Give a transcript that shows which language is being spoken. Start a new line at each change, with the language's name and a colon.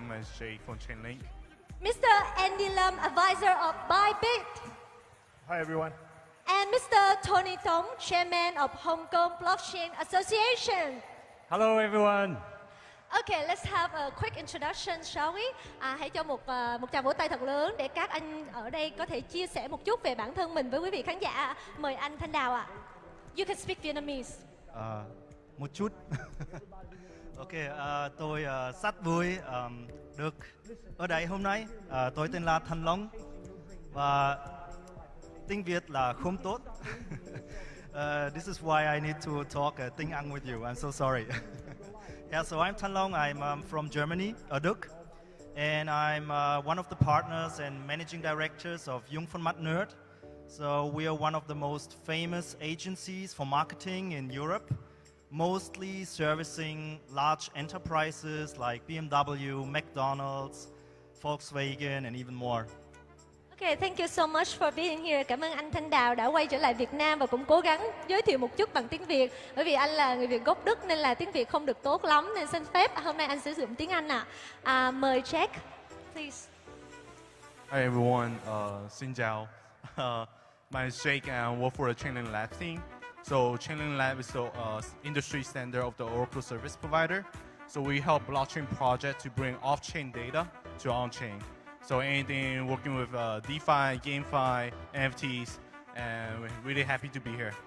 English: My name is Jake from Chainlink. Mr. Anndy Lian, Advisor of Bybit. Hi everyone. And Mr. Tony Tong, Chairman of Hong Kong Blockchain Association. Hello everyone. Okay, let's have a quick introduction, shall we?
Vietnamese: Hãy cho một tràng vỗ tay thật lớn để các anh ở đây có thể chia sẻ một chút về bản thân mình với quý vị khán giả. Mời anh Thanh Dao ạ.
English: You can speak Vietnamese.
Vietnamese: Một chút. Ok, tôi rất vui được ở đây hôm nay. Tôi tên là Thanh Long và tiếng Việt là không tốt.
English: This is why I need to talk
Vietnamese: tiếng Anh
English: with you. I'm so sorry. Yeah, so I'm Thanh Long. I'm from Germany,
Vietnamese: Đức,
English: and I'm one of the partners and managing directors of Jung Von Matt. So we are one of the most famous agencies for marketing in Europe, mostly servicing large enterprises like BMW, McDonald's, Volkswagen, and even more. Okay, thank you so much for being here.
Vietnamese: Cảm ơn anh Thanh Đào đã quay trở lại Việt Nam và cũng cố gắng giới thiệu một chút bằng tiếng Việt. Bởi vì anh là người Việt gốc Đức nên là tiếng Việt không được tốt lắm, nên xin phép hôm nay anh sử dụng tiếng Anh ạ. Mời
English: Jack, please. Hi everyone.
Vietnamese: Xin chào.
English: My name is Jake and I work for the Chainlink Lab team. So Chainlink Lab is the industry standard of the Oracle service provider. So we help blockchain projects to bring off-chain data to on-chain. So anything working with DeFi, GameFi, NFTs, and we're really happy to be here.